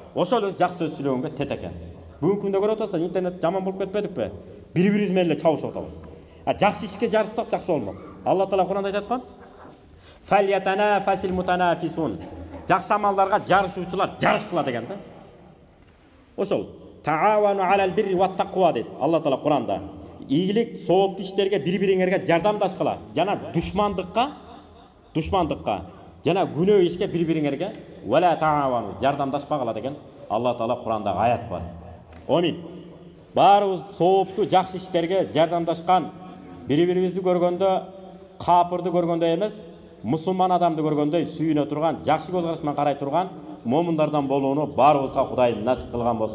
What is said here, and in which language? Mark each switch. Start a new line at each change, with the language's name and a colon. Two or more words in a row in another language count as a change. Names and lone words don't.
Kyrgyz: Ошол эле жакшы сөз сүйлөгөнгө тет экен. Бүгүнкү күндө көрүп атасыз, интернет жаман болуп кетпедикпи? Бири-бирибиз менен эле чабышып атабыз. Жакшы ишке жарышсак жакшы болмок. Алла Таала Куранда айтат го:
Arabic: "فليتنافس المتنافسون."
Kyrgyz: Жакшы амалдарга жарышуучулар жарышкыла деген да. Ошол
Arabic: تعاونوا على البر والتقوى
Kyrgyz: дейт Алла Таала Куранда. Ийгилик, сооптуу иштерге бири-бириңерге жардамдашкыла. Жана душмандыкка, жана күнөө ишке бири-бириңерге
Arabic: ولا تعاونوا
Kyrgyz: жардамдашпагыла деген Алла Таала Курандагы аят бар. Амин. Баарыбыз сооптуу жакшы иштерге жардамдашкан, бири-бирибизди көргөндө, капырды көргөндөй эмес, мусулман адамды көргөндөй сүйүнө турган, жакшы көз караш менен карай турган момундардан болууну баарыбызга Кудайым насип кылган болсун.